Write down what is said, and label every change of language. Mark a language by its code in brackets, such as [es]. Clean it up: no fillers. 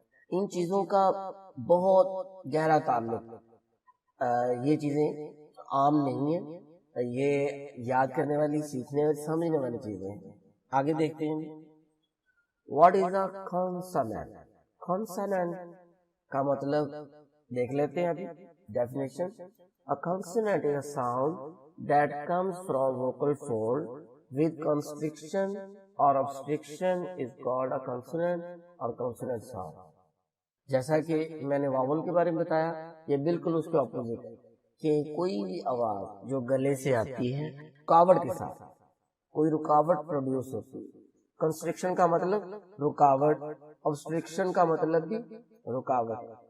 [ur] ان چیزوں کا بہت گہرا تعلق، یہ چیزیں عام نہیں ہیں، یہ یاد کرنے والی، سیکھنے والی، سمجھنے والی چیزیں ہیں. آگے دیکھتے ہیں [en] What is a consonant. [ur] کانسوننٹ کا مطلب دیکھ لیتے ہیں ابھی definition. [en] A consonant is a sound that comes from vocal fold with constriction or obstruction is called a consonant or consonant sound. [ur] جیسا کہ میں نے واول کے بارے میں بتایا، یہ بالکل اس کے اپوزٹ ہے کہ کوئی بھی آواز جو گلے سے آتی ہے رکاوٹ کے ساتھ، کوئی رکاوٹ پروڈیوس ہوتی ہے. کنسٹرکشن کا مطلب رکاوٹ، obstruction کا مطلب بھی رکاوٹ.